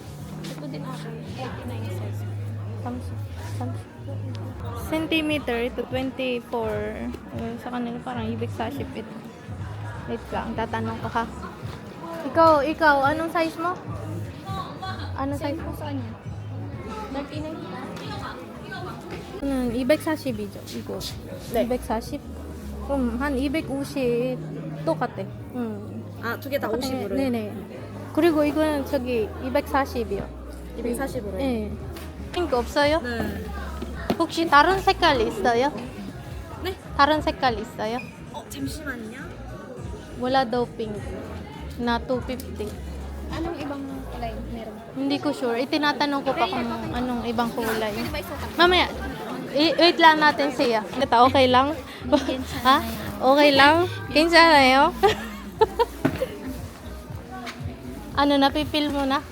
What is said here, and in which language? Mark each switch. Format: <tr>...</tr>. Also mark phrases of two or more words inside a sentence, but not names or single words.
<tl>Ito din ako. 89 size. Centimeter to 24. Sa kanila parang ibig sa ship ito. Wait lang, tatanong ko ha. Ikaw, anong size mo? Anong size mo? Saan niya? 39.</tl> <ko>이백 사십이죠 이거. 네. 240. 그럼 한 250 똑같아. 아, 두 개 다 50으로요? 네네. 그리고 이거는 저기 240이요. 240으로요? 네. 핑크 없어요? 네. 혹시 다른 색깔 있어요? 네? 다른 색깔 있어요? 잠시만요.</ko> <tl>Wala daw pink. Na 250. Anong ibang kulay meron po? Hindi ko sure. Itinatanong ko pa kung anong ibang kulay. Pwede ba isukat? Mamaya, wait lang natin siya. Ito, okay lang? Ha? Okay lang? Kinsanayo? Ano, napipil mo na?</tl>